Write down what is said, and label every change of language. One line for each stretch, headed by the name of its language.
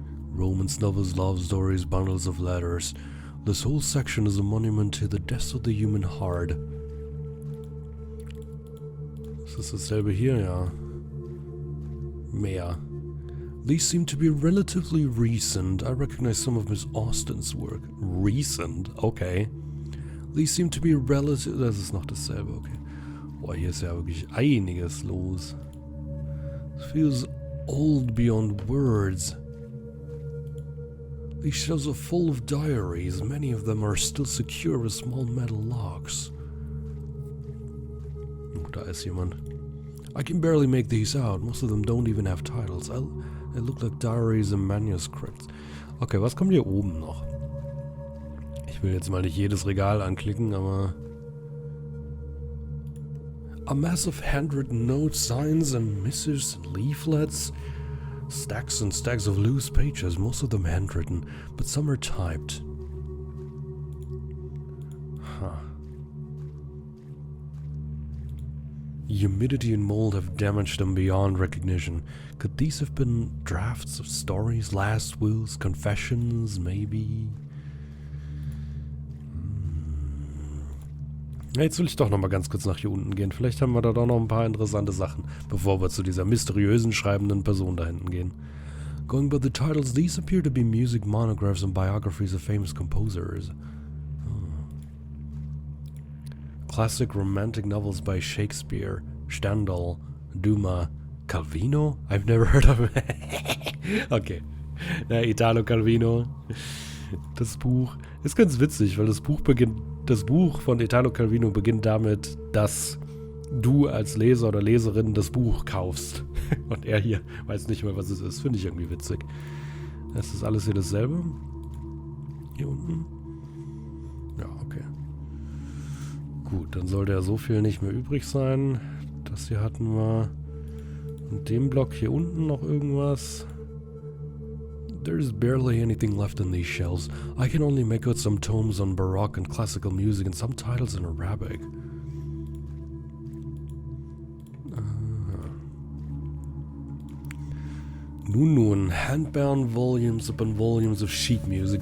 English: Romance novels, love stories, bundles of letters. This whole section is a monument to the depths of the human heart.
German: Ist dasselbe hier? Ja. Mehr.
English: These seem to be relatively recent. I recognize some of Miss Austen's work. Recent? Okay. These seem to be relative...
German: Das ist noch dasselbe, okay. Boah, hier ist ja wirklich einiges los.
English: It feels old beyond words. These shelves are full of diaries. Many of them are still secure with small metal locks.
German: Oh, da ist jemand.
English: I can barely make these out. Most of them don't even have titles. They look like diaries and manuscripts.
German: Okay, was kommt hier oben noch? Ich will jetzt mal nicht jedes Regal anklicken, aber...
English: A mass of handwritten notes, signs and missives and leaflets... Stacks and stacks of loose pages, most of them handwritten, but some are typed. Huh. Humidity and mold have damaged them beyond recognition. Could these have been drafts of stories, last wills, confessions, maybe?
German: Jetzt will ich doch noch mal ganz kurz nach hier unten gehen. Vielleicht haben wir da doch noch ein paar interessante Sachen, bevor wir zu dieser mysteriösen schreibenden Person da hinten gehen.
English: Going by the titles, these appear to be music monographs and biographies of famous composers. Classic romantic novels by Shakespeare, Stendhal, Dumas, Calvino? I've never heard of him. Okay.
German: Na, Italo Calvino. Das Buch ist ganz witzig, weil das Buch von Italo Calvino beginnt damit, dass du als Leser oder Leserin das Buch kaufst. Und er hier weiß nicht mehr, was es ist. Finde ich irgendwie witzig. Ist das alles hier dasselbe? Hier unten? Ja, okay. Gut, dann sollte ja so viel nicht mehr übrig sein. Das hier hatten wir. Und dem Block hier unten noch irgendwas.
English: There's barely anything left in these shelves. I can only make out some tomes on Baroque and classical music and some titles in Arabic. Nun, hand-bound volumes upon volumes of sheet music.